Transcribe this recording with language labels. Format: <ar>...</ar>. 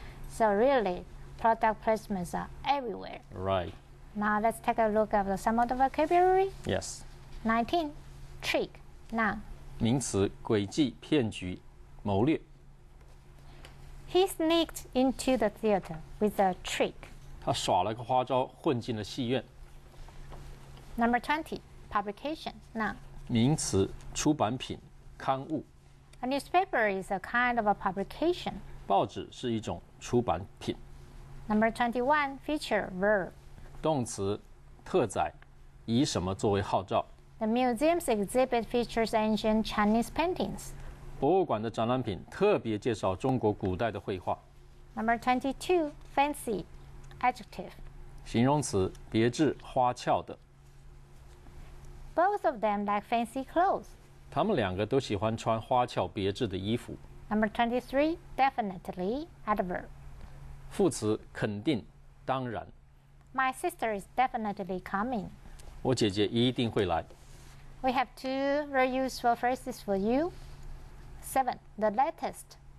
<en>So really, product placements are everywhere. Right. Now let's take a look at some of the vocabulary. Yes. 19, trick. Now,</en> <zh>名词诡计、骗局、谋略。</zh> <en>he sneaked into the theater with a trick.</en> <zh>他耍了个花招，混进了戏院。</zh> <en>Number 20, publication. Now,</en> <zh>名词出版品、刊物。</zh> <en>a newspaper is a kind of a publication.</en> <zh>报纸是一种出版品。</zh> <en>Number 21, feature, verb.</en> <zh>动词特载，以什么作为号召？</zh> <en>The museum's exhibit features ancient Chinese paintings.</en> <zh>博物馆的展览品特别介绍中国古代的绘画。</zh> <en>Number 22, fancy, adjective.</en> <zh>形容词别致、花俏的。</zh> <en>Both of them like fancy clothes.</en> <zh>他们两个都喜欢穿花俏别致的衣服。</zh> <en>Number 23, definitely, adverb.</en> <zh>副词肯定、当然。</zh> <en>My sister is definitely coming.</en> <zh>我姐姐一定会来。</zh> <en>We have two very useful phrases for you. 7, the latest.</en>